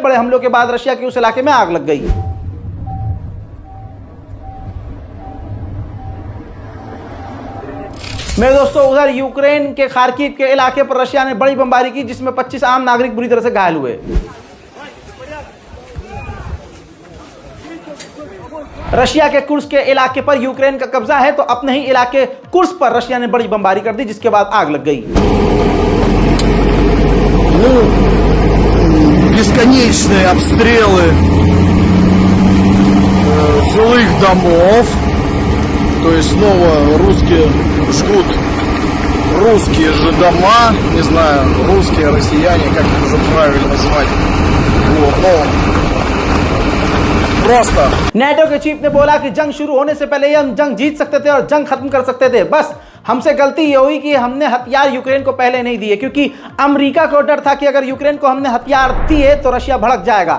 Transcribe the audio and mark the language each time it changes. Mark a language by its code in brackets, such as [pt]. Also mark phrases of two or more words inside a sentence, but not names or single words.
[hi] बड़े हमलों के बाद रशिया के उस इलाके में आग लग गई। मेरे दोस्तों, उधर यूक्रेन के खार्किव के इलाके पर रशिया ने बड़ी बमबारी की, जिसमें 25 आम नागरिक बुरी तरह से घायल हुए। रशिया के कुर्स्क के इलाके पर यूक्रेन का कब्जा है, तो अपने ही इलाके कुर्स्क पर रशिया ने बड़ी बमबारी कर दी, जिसके बाद आग लग गई। [ru] Бесконечные обстрелы жилых домов, то есть снова русские жгут русские же дома, не знаю, русские, россияне, как это уже правильно назвать. Вот, но просто [hi] नेटो के चीफ ने बोला कि जंग शुरू होने से पहले ही हम जंग जीत सकते थे और जंग खत्म कर सकते थे। बस हमसे गलती ये हुई कि हमने हथियार यूक्रेन को पहले नहीं दिए, क्योंकि अमेरिका को डर था कि अगर यूक्रेन को हमने हथियार दिए तो रशिया भड़क जाएगा।